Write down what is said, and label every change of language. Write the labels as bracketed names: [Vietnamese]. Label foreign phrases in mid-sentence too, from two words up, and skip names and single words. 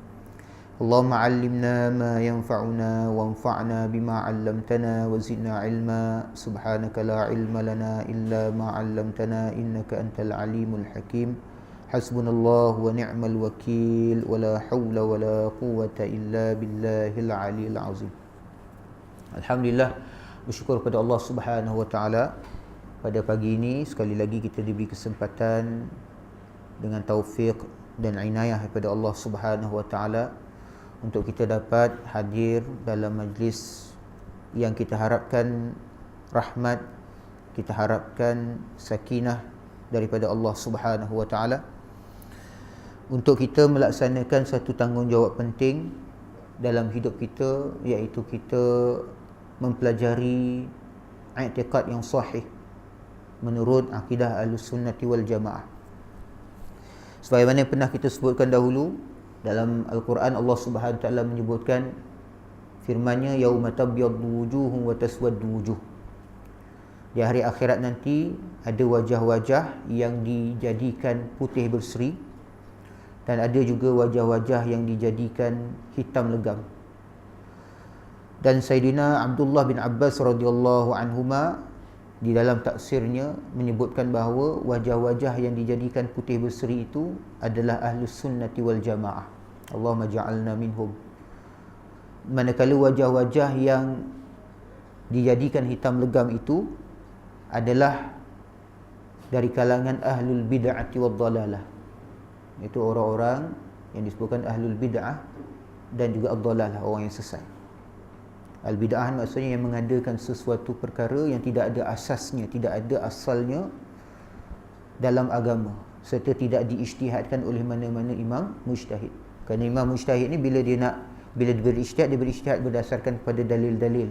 [Arabic] اللهم علمنا ما ينفعنا وانفعنا بما علمتنا وزدنا علما. سبحانك لا علم لنا إلا ما علمتنا إنك أنت العليم الحكيم. حسبنا الله ونعم الوكيل ولا حول ولا قوة إلا بالله العلي العظيم. [Malay] Alhamdulillah, bersyukur kepada Allah [Arabic] سبحانه وتعالى. [Malay] Pada pagi ini sekali lagi kita diberi kesempatan dengan taufik dan inayah daripada Allah [Arabic] سبحانه وتعالى [Malay] untuk kita dapat hadir dalam majlis yang kita harapkan rahmat, kita harapkan sakinah daripada Allah [Arabic] سبحانه وتعالى [Malay] untuk kita melaksanakan satu tanggungjawab penting dalam hidup kita, iaitu kita mempelajari i'tiqad yang sahih menurut akidah [Arabic] أهل السنة والجماعة. [Malay] Sebagaimana pernah kita sebutkan dahulu, dalam Al-Quran Allah [Arabic] سبحانه وتعالى [Malay] menyebutkan firman-Nya [Arabic] يوم تبيض وجوههم وتسود وجوه. [Malay] Di hari akhirat nanti ada wajah-wajah yang dijadikan putih berseri dan ada juga wajah-wajah yang dijadikan hitam legam. Dan Sayyidina Abdullah bin Abbas [Arabic] رضي الله عنهما [Malay] di dalam tafsirnya menyebutkan bahawa wajah-wajah yang dijadikan putih berseri itu adalah [Arabic] أهل السنة والجماعة. اللهم اجعلنا منهم. [Malay] Manakala wajah-wajah yang dijadikan hitam legam itu adalah dari kalangan [Arabic] أهل البدعة والضلالة. [Malay] Itu orang-orang yang disebutkan [Arabic] أهل البدعة [Malay] dan juga ad-Dhalalah, orang yang sesat. Al-bid'ah maksudnya yang mengadakan sesuatu perkara yang tidak ada asasnya, tidak ada asalnya dalam agama, serta tidak diijtihadkan oleh mana-mana imam mujtahid. Kerana imam mujtahid ni bila dia berijtihad, dia berijtihad berdasarkan pada dalil-dalil.